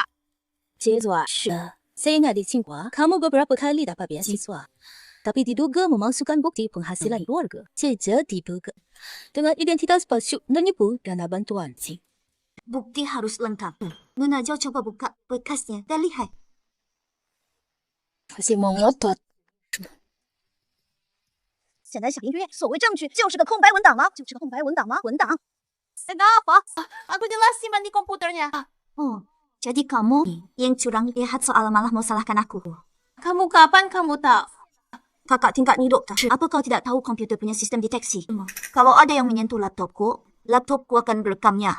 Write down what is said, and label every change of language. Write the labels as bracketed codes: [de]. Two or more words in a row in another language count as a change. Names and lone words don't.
[zh] 接着是 [id] saya ingat di Tsinghua, kamu beberapa kali dapat beasiswa. Tapi diduga memasukkan bukti penghasilan keluarga. Saja diduga. Dengan identitas palsu, menipu dana bantuan. Bukti harus lengkap. Nona Jo coba buka bekasnya dan lihat. Masih mau ngotot. [zh] 现在想音乐，所谓证据就是个空白文档吗？就是个空白文档吗？文档。 [id] Kenapa? Aku jelas simpan di komputernya. Oh, jadi kamu yang curang lihat soal malah mau salahkan aku. Kamu kapan kamu tahu? Kakak tingkat ni doktor. Apa kau tidak tahu komputer punya sistem deteksi? Kalau ada yang menyentuh laptopku akan merekamnya.